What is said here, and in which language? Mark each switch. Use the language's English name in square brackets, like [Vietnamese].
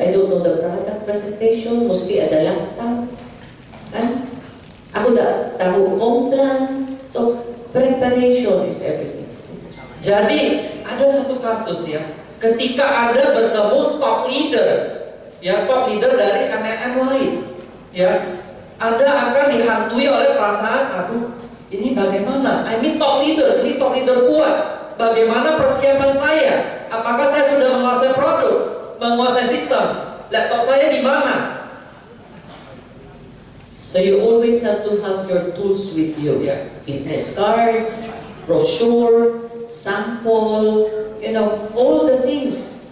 [English] I don't know the product presentation. [Indonesian] Mesti ada laptop. Kan? [Filipino] Ako tahu plan. [English] So, preparation is everything. [Indonesian] Jadi ada satu kasus ya, ketika Anda bertemu top leader, ya top leader dari MLM lain, ya, Anda akan dihantui oleh perasaan, aduh, ini bagaimana? Ini top leader kuat. Bagaimana persiapan saya? Apakah saya sudah menguasai produk, menguasai sistem? Laptop saya di mana? [English] So you always have to have your tools with you. Yeah. Business cards, brochure, sample, all the things.